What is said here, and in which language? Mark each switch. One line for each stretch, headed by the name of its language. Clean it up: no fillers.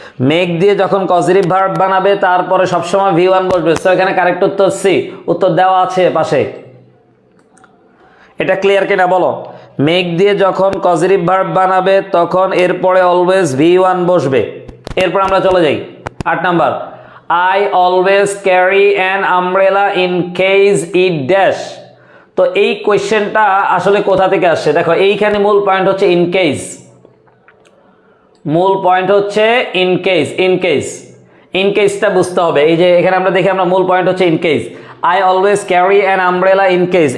Bangla: Make দিয়ে যখন positive verb বানাবে তারপরে সবসময় V1 বসবে। সো এখানে কারেক্ট উত্তর সি, উত্তর দেওয়া আছে পাশে। এটা ক্লিয়ার কিনা বলো। মেক দিয়ে যখন পজিটিভ ভার্ব বানাবে তখন এরপরে অলওয়েজ V1 বসবে। এরপর আমরা চলে যাই 8 number.
English: I always carry an umbrella in case it dash।
Bangla: তো এই কোয়েশ্চেনটা আসলে কোথা থেকে আসছে দেখো, এইখানে মূল পয়েন্ট হচ্ছে ইন কেস। মূল পয়েন্ট হচ্ছে in case, in case, in কেসটা বুঝতে হবে। এই যে এখানে আমরা দেখি, আমরা মূল পয়েন্ট হচ্ছে in case.
English: I always carry an umbrella in case.